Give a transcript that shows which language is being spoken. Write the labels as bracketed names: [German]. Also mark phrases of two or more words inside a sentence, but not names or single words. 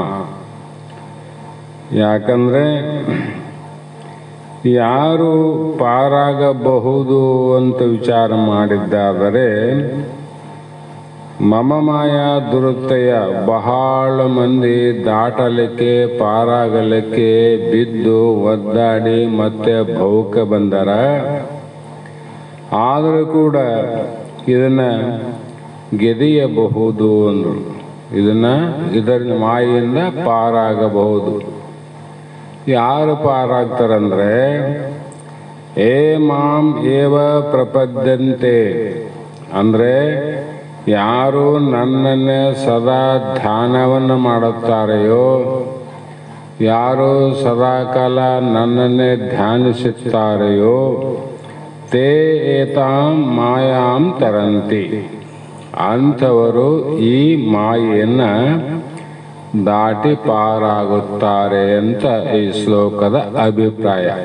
[Kannada] ಯಾಕಂದ್ರೆ ಯಾರು ಪಾರಾಗಬಹುದು ಅಂತ ವಿಚಾರ ಮಾಡಿದ್ದಾದರೆ [Sanskrit] ಮಮ ಮಾಯಾ ದುರುತ್ತಯ [Kannada] ಬಹಳ ಮಂದಿ ದಾಟಲಿಕ್ಕೆ ಪಾರಾಗಲಿಕ್ಕೆ ಬಿದ್ದು ಒದ್ದಾಡಿ ಮತ್ತೆ ಭೌಕ ಬಂದರ. ಆದರೂ ಕೂಡ ಇದನ್ನ ಗೆದೆಯಬಹುದು ಅಂದರು. ಇದರ ಮಾಯಿಂದ ಪಾರಾಗಬಹುದು. ಯಾರು ಪಾರಾಗ್ತಾರಂದ್ರೆ [Sanskrit] ಏ ಮಾಂ ಏವ ಪ್ರಪದ್ಯಂತೆ [Kannada] ಅಂದರೆ ಯಾರು ನನ್ನನ್ನೇ ಸದಾ ಧ್ಯಾನವನ್ನು ಮಾಡುತ್ತಾರೆಯೋ, ಯಾರು ಸದಾಕಾಲ ನನ್ನನ್ನೇ ಧ್ಯಾನಿಸುತ್ತಾರೆಯೋ [Sanskrit] ತೇ ಏತಾಂ ಮಾಯಾಂ ತರಂತಿ, [Kannada] ಅಂಥವರು ಈ ಮಾಯೆಯನ್ನು ದಾಟಿ ಪಾರಾಗುತ್ತಾರೆ ಅಂತ ಈ ಶ್ಲೋಕದ ಅಭಿಪ್ರಾಯ.